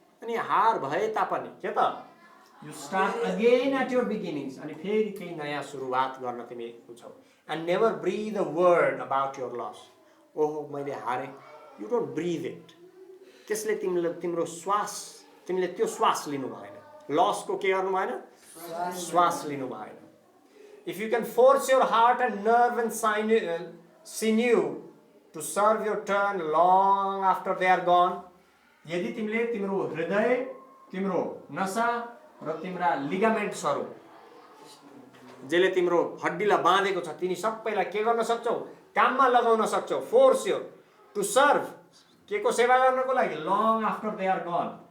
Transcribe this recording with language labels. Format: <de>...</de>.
<ne>अनि हार भए तापनि के त</ne> <en>You start again at your beginnings.</en> <ne>अनि फेरि केही नयाँ सुरुवात गर्न तिमी छौ.</ne> <en>And never breathe a word about your loss.</en> <ne>ओहो मैले हारेँ.</ne> <en>You don't breathe it.</en> <ne>त्यसले तिम्रो श्वास, तिमीले त्यो श्वास लिनु भएन. लसको के गर्नु भएन? श्वास लिनु भएन.</ne> <en>If you can force your heart and nerve and seen you to serve your turn long after they are gone.</en> <ne>यदि तिमीले तिम्रो हृदय, तिम्रो नसा र तिम्रा लिगामेन्ट्सहरू जसले तिम्रो हड्डीलाई बाँधेको छ तिनी सबैलाई के गर्न सक्छौ? काममा लगाउन सक्छौ.</ne> <en>force you to serve,</en> <ne>के को सेवा गर्नको लागि?</ne> <en>Long after they are gone.</en>